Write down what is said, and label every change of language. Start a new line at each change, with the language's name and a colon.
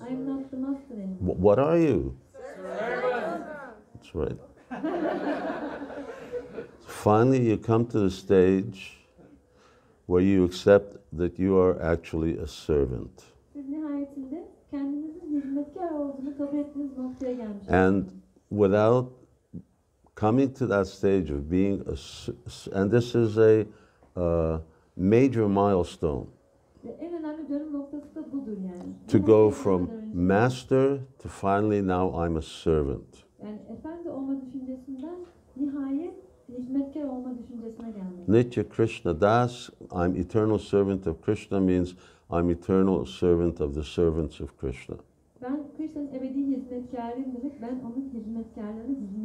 English: I'm not the master anymore. What are you? Servant. That's right. finally you come to the stage where you accept that you are actually a servant.
Turkish: Siz nihayetinde kendinizin hizmetkar olduğunu kabul ettiğiniz noktaya gelmişsiniz.
English: And without coming to that stage of being and this is a major milestone.
Turkish: Ve en önemli dönüm noktası da budur yani.
English: To go from master to finally now I'm a servant.
Turkish: Yani efendi olma düşüncesinden nihayet hizmetkar olma düşüncesine gelmek.
English: Nitya Krishna Das, I'm eternal servant of Krishna means I'm eternal servant of the servants of Krishna.
Turkish: Ben Krishna'nın ebedi hizmetkarıyım demek, ben onun hizmetkarıyım.